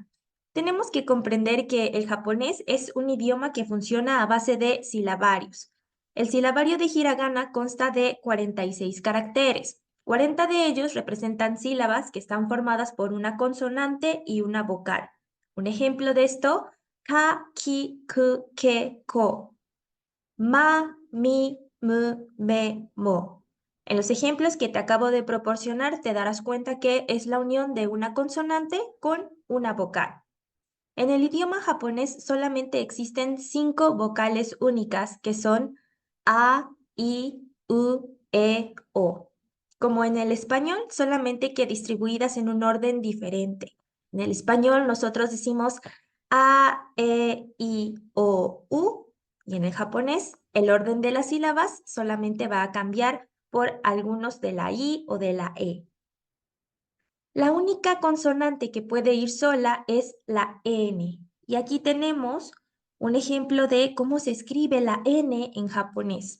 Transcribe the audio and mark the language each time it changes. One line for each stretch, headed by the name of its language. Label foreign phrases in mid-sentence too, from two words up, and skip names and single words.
Spanish: Tenemos que comprender que el japonés es un idioma que funciona a base de silabarios. El silabario de hiragana consta de 46 caracteres. 40 de ellos representan sílabas que están formadas por una consonante y una vocal. Un ejemplo de esto,
Japanese: ka, ki, ku, ke, ko. Ma, mi, mu, me, mo.
Spanish: En los ejemplos que te acabo de proporcionar te darás cuenta que es la unión de una consonante con una vocal. En el idioma japonés solamente existen 5 vocales únicas que son a, i, u, e, o. Como en el español, solamente que distribuidas en un orden diferente. En el español nosotros decimos a, e, i, o, u, y en el japonés el orden de las sílabas solamente va a cambiar por algunos de la i o de la e. La única consonante que puede ir sola es la N. Y aquí tenemos un ejemplo de cómo se escribe la N en japonés.